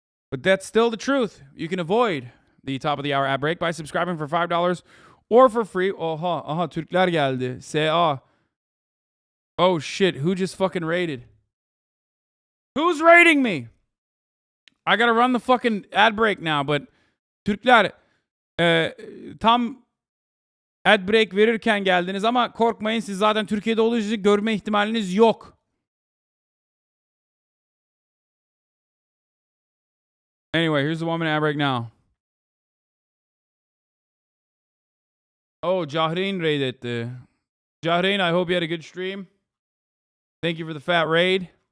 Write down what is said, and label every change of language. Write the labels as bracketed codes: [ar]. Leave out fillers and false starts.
[en] But that's still the truth. You can avoid the top of the hour ad break by subscribing for $5 or for free. Aha, [tr] Türkler geldi. [en] SA. Oh shit, who just fucking raided? Who's raiding me? I gotta run the fucking ad break now, but [tr] Türkler tam [en] ad break [tr] verirken geldiniz ama korkmayın, siz zaten Türkiye'de olduğunuzu görme ihtimaliniz yok. [en] Anyway, here's the 1 minute ad break now. Oh, Jahrein raided. Jahrein, I hope you had a good stream. Thank you for the fat raid.